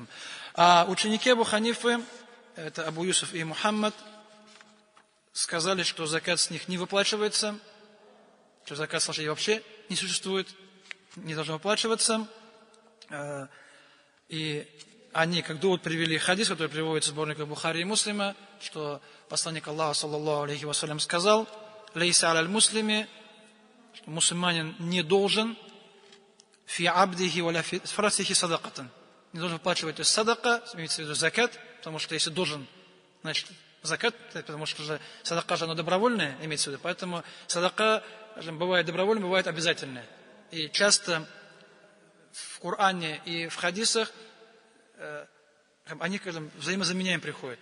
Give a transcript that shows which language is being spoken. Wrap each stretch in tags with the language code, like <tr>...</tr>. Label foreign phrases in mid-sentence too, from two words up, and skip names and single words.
<ru>А ученики Абу Ханифы, это Абу Юсуф и Мухаммад, сказали, что закат с них не выплачивается, что закат с лошадей вообще не существует, не должен выплачиваться. И они, как довод, привели хадис, который приводится в сборниках Бухари и Муслима, что посланник Аллаха,</ru> <ar>صلى الله عليه وسلم,</ar> <ru>сказал,</ru> <ar>«ليس على المسلم»,</ar> <ru>что мусульманин не должен</ru> <ar>«في عبده ولا في فرسه صدقة».</ar> <ru>Не должен выплачивать, то есть садака, имеется в виду закат, потому что если должен, значит, закат, потому что же садака же оно добровольное, имеется в виду, поэтому садака бывает добровольная, бывает обязательная. И часто в Коране и в хадисах они, скажем, взаимозаменяем приходят.</ru>